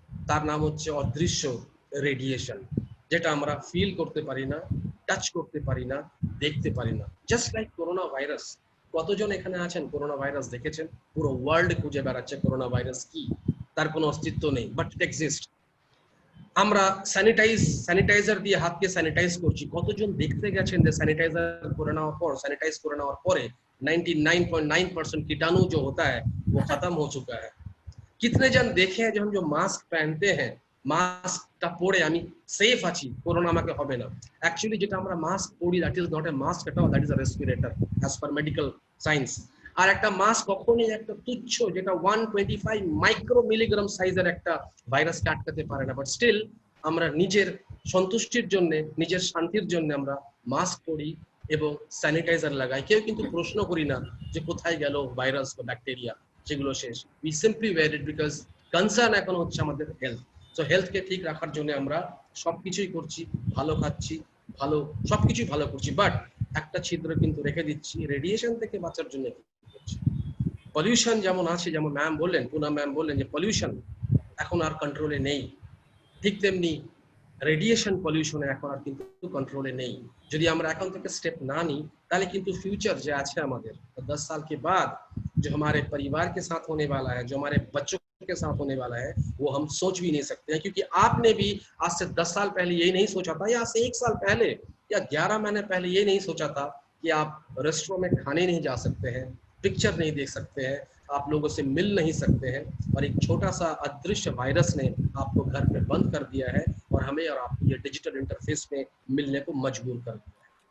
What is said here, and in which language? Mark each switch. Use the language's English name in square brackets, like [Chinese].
[Bangla] তার নাম হচ্ছে অদৃশ্য রেডিয়েশন, যেটা আমরা ফিল করতে পারি না, টাচ করতে পারি না, দেখতে পারি না। Just like corona virus. কতজন এখানে আছেন করোনা ভাইরাস দেখেছেন? পুরো ওয়ার্ল্ড খুঁজে বেড়াচ্ছে করোনা ভাইরাস কি, তার কোনো অস্তিত্ব নেই, [English] But it exist. [Bangla] আমরা স্যানিটাইজার দিয়ে হাতকে স্যানিটাইজ করছি, কতজন দেখতে গেছেন যে স্যানিটাইজার করে নেওয়ার পর, স্যানিটাইজ করে নেওয়ার পরে [Hindi] 99.9% कीटाणु जो होता है वो खत्म हो चुका है। कितने जन देखे हैं जो हम जो मास्क पहनते हैं [Bangla] মাস্কটা পরে আমি সেফ আছি, করোনা আমাকে হবে না। অ্যাকচুয়ালি যেটা আমরা মাস্ক পরি, [English] That is not a mask at all, that is a respirator as per medical science. [Bangla] আর একটা মাস্ক কখনোই একটা তুচ্ছ, যেটা 125 মাইক্রো মিলিগ্রাম সাইজের একটা ভাইরাসকে আটকাতে পারে না। বাট স্টিল আমরা নিজের সন্তুষ্টির জন্য, নিজের শান্তির জন্য আমরা মাস্ক পরি এবং স্যানিটাইজার লাগাই। কেউ কিন্তু প্রশ্ন করি না যে কোথায় গেল ভাইরাস বা ব্যাকটেরিয়া, সেগুলো শেষ। [English] we simply wear it because [Bangla] concern এখন হচ্ছে আমাদের হেলথ। সো হেলথকে ঠিক রাখার জন্য আমরা সবকিছুই করছি, ভালো খাচ্ছি, ভালো সবকিছুই ভালো করছি। বাট একটা ছিদ্র কিন্তু রেখে দিচ্ছি, রেডিয়েশন থেকে বাঁচার জন্য কি করছি। পলিউশন যেমন আছে, যেমন ম্যাম বললেন, পুনম ম্যাম বললেন যে পলিউশন এখন আর কন্ট্রোলে নেই, ঠিক তেমনি রেডিয়েশন পলিউশনে এখন আর কিন্তু কন্ট্রোলে নেই। যদি আমরা এখন থেকে স্টেপ না নিই, তাহলে কিন্তু [Hindi] फ्यूचर जो [Bangla] আছে আমাদের [Hindi] 10 साल के बाद जो हमारे परिवार के साथ होने वाला है, जो हमारे बच्चों के साथ होने वाला है, वो हम सोच भी नहीं सकते हैं। क्योंकि आपने भी आज से 10 साल पहले यही नहीं सोचा था, या आज से 1 साल पहले या 11 महीने पहले ये नहीं सोचा था कि आप रेस्टोरेंट में खाने नहीं जा सकते हैं, पिक्चर नहीं देख सकते हैं, आप लोगों से मिल नहीं सकते हैं, और एक छोटा सा अदृश्य वायरस ने आपको घर पे बंद कर दिया है और हमें और आपको ये डिजिटल इंटरफेस में मिलने को मजबूर कर दिया है।